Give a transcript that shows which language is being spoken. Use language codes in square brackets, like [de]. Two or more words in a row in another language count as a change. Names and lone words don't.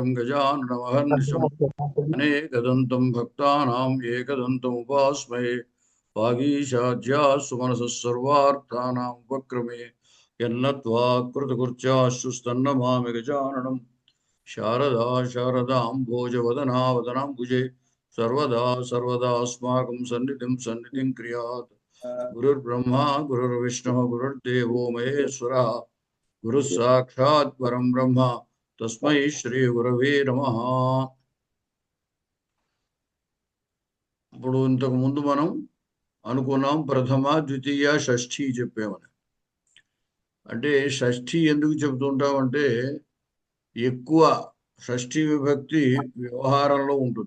[sa] గజాననమహర్నిశం అనేకదంతం భక్తానాం ఏకదంతం ఉపాస్మహే వాగీశాద్యా సుమనసః సర్వార్థానాం ఉపక్రమే యన్నత్వా కృతకృత్యాశ్చుస్తన్నమామి గజాననం శారదా శారదాంభోజవదనా వదనాంబుజే सर्वदा सर्वदास्माकं सन्निधिं क्रियात् गुरुर्ब्रह्मा गुरुर्विष्णुः गुरुर्देवो महेश्वरः गुरुः साक्षात् परं ब्रह्म तस्मै श्री गुरवे नमः। [te] ఇప్పుడు ఇంతకు ముందు మనం అనుకున్నాం ప్రథమ ద్వితీయ షష్ఠి చెప్పామని. అంటే షష్ఠి ఎందుకు చెబుతుంటామంటే ఎక్కువ షష్ఠి విభక్తి వ్యవహారంలో ఉంటుంది.